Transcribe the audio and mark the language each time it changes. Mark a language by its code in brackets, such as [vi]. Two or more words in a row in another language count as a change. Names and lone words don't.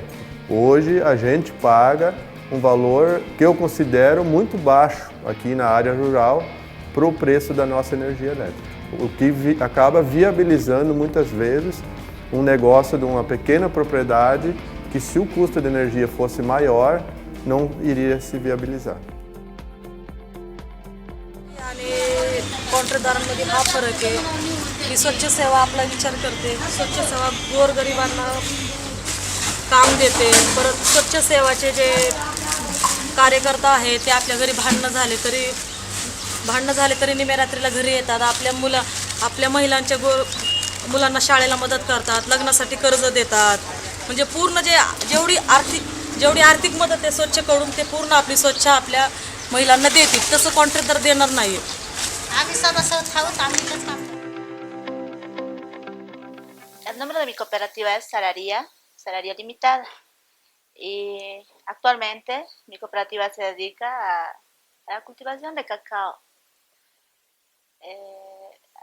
[pt] Hoje a gente paga um valor que eu considero muito baixo aqui na área rural para o preço da nossa energia elétrica. O que acaba viabilizando muitas vezes um negócio de uma pequena propriedade que, se o custo de energia fosse maior, não iria se viabilizar. [mr] आणि कॉन्ट्रॅक्टदारांमध्ये हा फरक आहे की स्वच्छ सेवा आपला विचार करते, स्वच्छ सेवा गोरगरिबांना काम देते. परत स्वच्छ सेवाचे जे कार्यकर्ता आहेत ते आपल्या घरी भांडणं झाले तरी निम्यारात्रीला घरी येतात. आपल्या महिलांच्या मुलांना शाळेला मदत करतात, लग्नासाठी कर्ज देतात. म्हणजे पूर्ण जेवढी आर्थिक मदत आहे स्वच्छकडून ते पूर्ण आपली स्वच्छ आपल्या महिलांना देतील. तसं कॉन्ट्रॅक्टर देणार नाही. [es] El nombre de mi cooperativa es Salaria Limitada. Y actualmente mi cooperativa se dedica a la cultivación de cacao.